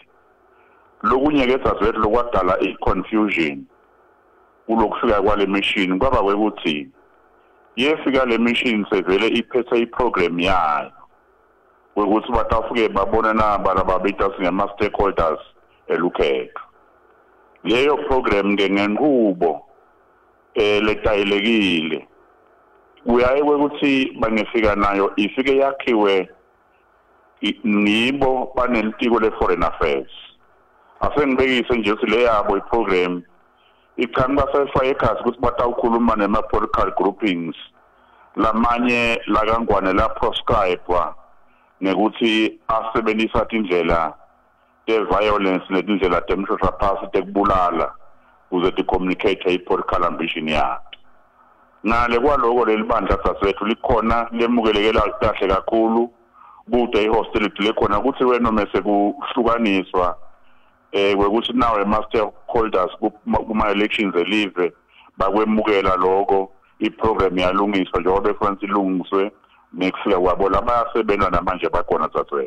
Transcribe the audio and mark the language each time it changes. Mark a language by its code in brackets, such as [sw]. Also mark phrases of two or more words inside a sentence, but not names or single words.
[ss] Lokunye ke sazwethu lokwadala i-confusion kulokufika kwale mission kwaba kwekuthi yefika le mission sevele iphethe iprogram yayo ukuthi batafike babone naba lababita singama stakeholders elukhetho. Leyo program ngenqubo letayelekile uyaye ukuthi bangefika nayo ifike yakhiwe nibo banelitiko le- [en] foreign affairs. [ss] Asengibekise nje ukuthi le yabo iprogram iqhamuka basefake ekhasi ukuthi batawukhuluma nema- [en] political groupings [ss] lamanye lakangwane la-proscribe nekuthi asebenzisa indlela te-violence netindlela temshoshaphasi tekubulala ukuze ti-communicate i- [en] political ambition [ss] yakhe. Ngale kwaloko leli bandla saswethu likhona lemukelekela kahle kakhulu kude i-hostility lekhona ukuthi wena mase kuhlukaniswa kwekuthi nawe ma-stakeholders kuma-elections elive bakwemukela lokho iprogram yalungiswa njengoba efanele ilungiswe nekufika kwabo labayasebenza namanje bakhona saswethu.